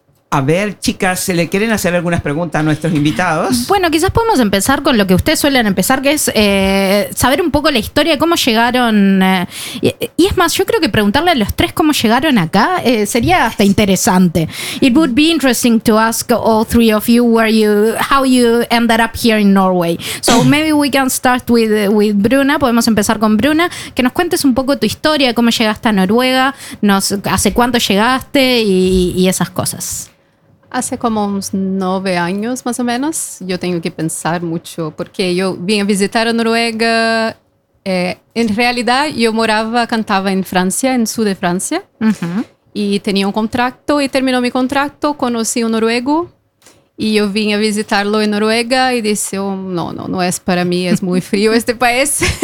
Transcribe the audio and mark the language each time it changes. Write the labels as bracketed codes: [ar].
[es] A ver, chicas, ¿se le quieren hacer algunas preguntas a nuestros invitados? Bueno, quizás podemos empezar con lo que ustedes suelen empezar, que es saber un poco la historia de cómo llegaron. Y es más, yo creo que preguntarle a los tres cómo llegaron acá sería hasta interesante. [en] It would be interesting to ask all three of you where you, how you ended up here in Norway. So maybe we can start with Bruna. [es] Podemos empezar con Bruna, que nos cuentes un poco tu historia, cómo llegaste a Noruega, hace cuánto llegaste y esas cosas. [pt] Hace como uns 9 anos, mais ou menos. Eu tenho que pensar muito, porque eu vim visitar a Noruega. Em realidade, eu morava, cantava em França, no sul de França. E tinha um contrato, e terminou meu contrato, conheci um noruego. E eu vim a visitá-lo em Noruega e disse, oh, não, não, não é para mim, é muito frio este país.